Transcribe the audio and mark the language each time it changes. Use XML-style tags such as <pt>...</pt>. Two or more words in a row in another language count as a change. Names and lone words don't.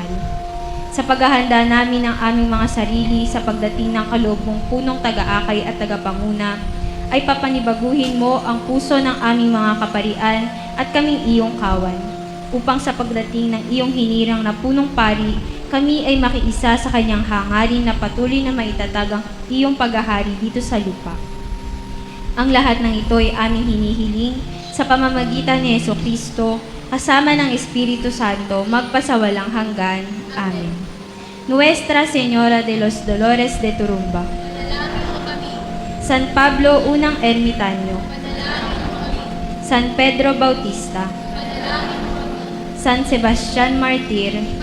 <tl>Sa paghahanda namin ng aming mga sarili sa pagdating ng kaloob mong punong taga-akay at tagapanguna, ay papanibaguhin mo ang puso ng aming mga kaparian at kaming iyong kawan, upang sa pagdating ng iyong hinirang na punong pari, kami ay makiisa sa kanyang hangarin na patuloy na maitatag ang iyong paghahari dito sa lupa. Ang lahat ng ito ay aming hinihiling sa pamamagitan ni Jesucristo, kasama ng Espiritu Santo, magpasawalang hanggan. Amen. Nuestra Señora de los Dolores de Turumba. San Pablo Unang Ermitanyo. San Pedro Bautista. San Sebastian Martir.</tl>